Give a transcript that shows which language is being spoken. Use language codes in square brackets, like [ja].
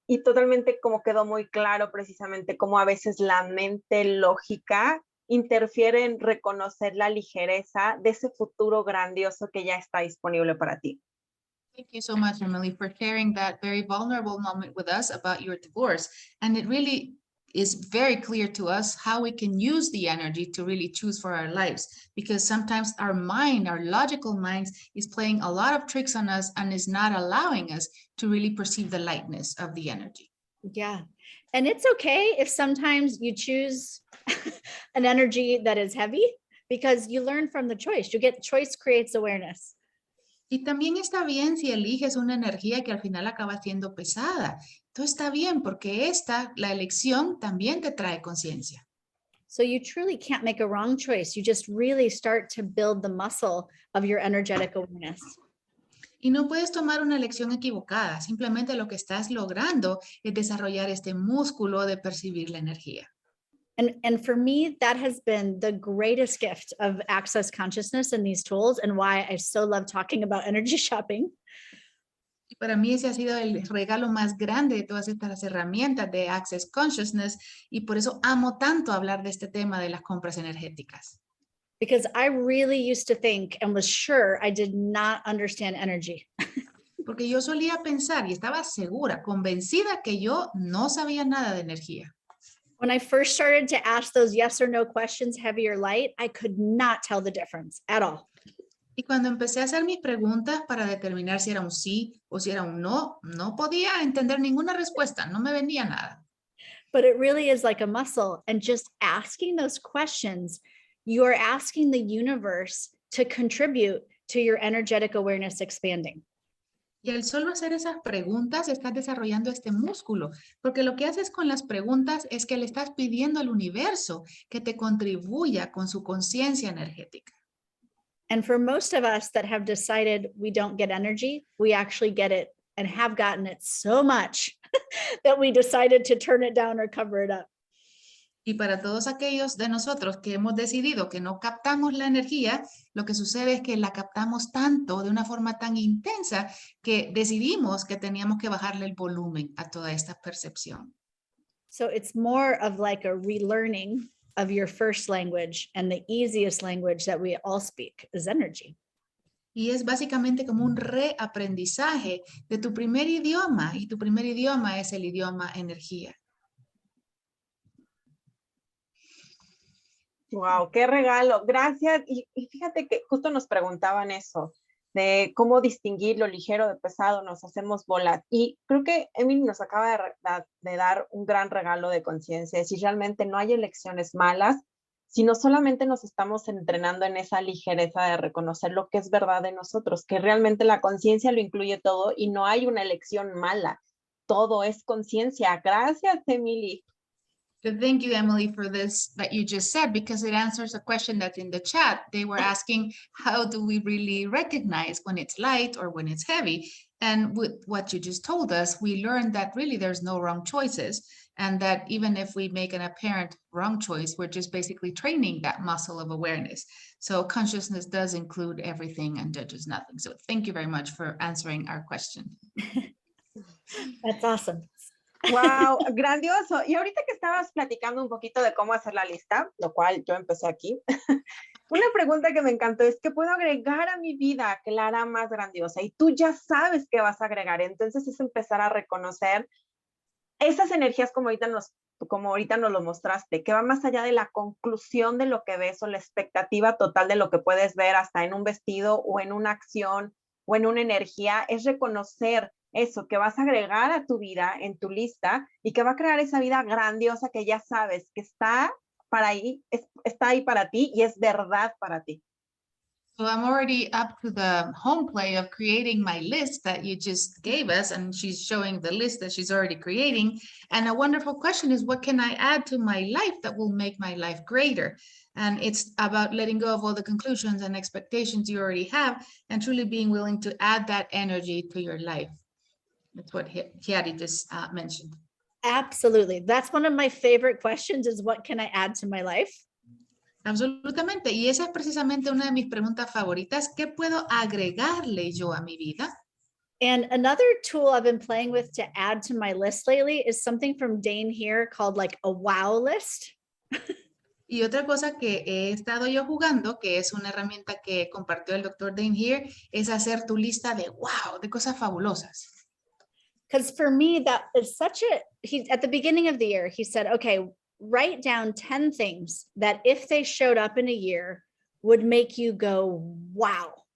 [es] Y totalmente como quedó muy claro precisamente cómo a veces la mente lógica interfiere en reconocer la ligereza de ese futuro grandioso que ya está disponible para ti. [en] Thank you so much, Emily, for sharing that very vulnerable moment with us about your divorce. And it really is very clear to us how we can use the energy to really choose for our lives, because sometimes our mind, our logical minds, is playing a lot of tricks on us and is not allowing us to really perceive the lightness of the energy. Yeah. And it's okay if sometimes you choose an energy that is heavy, because you learn from the choice. You get choice creates awareness. [es] Y también está bien si eliges una energía que al final acaba siendo pesada. Todo está bien porque la elección también te trae conciencia. [en] So you truly can't make a wrong choice. You just really start to build the muscle of your energetic awareness. [es] Y no puedes tomar una elección equivocada. Simplemente lo que estás logrando es desarrollar este músculo de percibir la energía. [en] And for me, that has been the greatest gift of Access Consciousness and these tools, and why I so love talking about energy shopping. [es] Y para mí ese ha sido el regalo más grande de todas estas herramientas de Access Consciousness, y por eso amo tanto hablar de este tema de las compras energéticas. [en] Because I really used to think and was sure I did not understand energy. [es] Porque yo solía pensar y estaba segura, convencida que yo no sabía nada de energía. [en] When I first started to ask those yes or no questions, heavy or light, I could not tell the difference at all. [es] Y cuando empecé a hacer mis preguntas para determinar si era un sí o si era un no, no podía entender ninguna respuesta, no me venía nada. [en] But it really is like a muscle. And just asking those questions, you are asking the universe to contribute to your energetic awareness expanding. [es] Y al solo hacer esas preguntas, estás desarrollando este músculo, porque lo que haces con las preguntas es que le estás pidiendo al universo que te contribuya con su conciencia energética. [en] And for most of us that have decided we don't get energy, we actually get it and have gotten it so much that we decided to turn it down or cover it up. [es] Y para todos aquellos de nosotros que hemos decidido que no captamos la energía, lo que sucede es que la captamos tanto, de una forma tan intensa, que decidimos que teníamos que bajarle el volumen a toda esta percepción. [en] So it's more of like a relearning of your first language, and the easiest language that we all speak is energy. [es] Y es básicamente como un reaprendizaje de tu primer idioma, y tu primer idioma es el idioma energía. Wow, qué regalo. Gracias. Y fíjate que justo nos preguntaban eso, de cómo distinguir lo ligero de pesado, nos hacemos bolas. Y creo que Emily nos acaba de dar un gran regalo de conciencia. Si realmente no hay elecciones malas, sino solamente nos estamos entrenando en esa ligereza de reconocer lo que es verdad de nosotros, que realmente la conciencia lo incluye todo y no hay una elección mala. Todo es conciencia. Gracias, Emily. [en] So thank you, Emily, for this that you just said, because it answers a question that's in the chat. They were asking, how do we really recognize when it's light or when it's heavy? And with what you just told us, we learned that really there's no wrong choices, and that even if we make an apparent wrong choice, we're just basically training that muscle of awareness. So consciousness does include everything and judges nothing. So thank you very much for answering our question. That's awesome. [es] Wow, grandioso. Y ahorita que estabas platicando un poquito de cómo hacer la lista, lo cual yo empecé aquí, una pregunta que me encantó es ¿qué puedo agregar a mi vida que la hará más grandiosa? Y tú ya sabes qué vas a agregar. Entonces es empezar a reconocer esas energías como ahorita nos lo mostraste, que va más allá de la conclusión de lo que ves o la expectativa total de lo que puedes ver hasta en un vestido o en una acción o en una energía, es reconocer eso que vas a agregar a tu vida, en tu lista, y que va a crear esa vida grandiosa que ya sabes que está ahí para ti y es verdad para ti. [en] So I'm already up to the home play of creating my list that you just gave us, and she's showing the list that she's already creating. And a wonderful question is, what can I add to my life that will make my life greater? And it's about letting go of all the conclusions and expectations you already have and truly being willing to add that energy to your life. That's what Hiari just mentioned. Absolutely. That's one of my favorite questions is what can I add to my life? [es] Absolutamente. Y esa es precisamente una de mis preguntas favoritas. ¿Qué puedo agregarle yo a mi vida? [en] And another tool I've been playing with to add to my list lately is something from Dane here called like a wow list. [es] Y otra cosa que he estado yo jugando, que es una herramienta que compartió el Dr. Dane here, es hacer tu lista de wow, de cosas fabulosas. [en] Because for me, that is such a, at the beginning of the year, he said, okay, write down 10 things that if they showed up in a year would make you go, wow.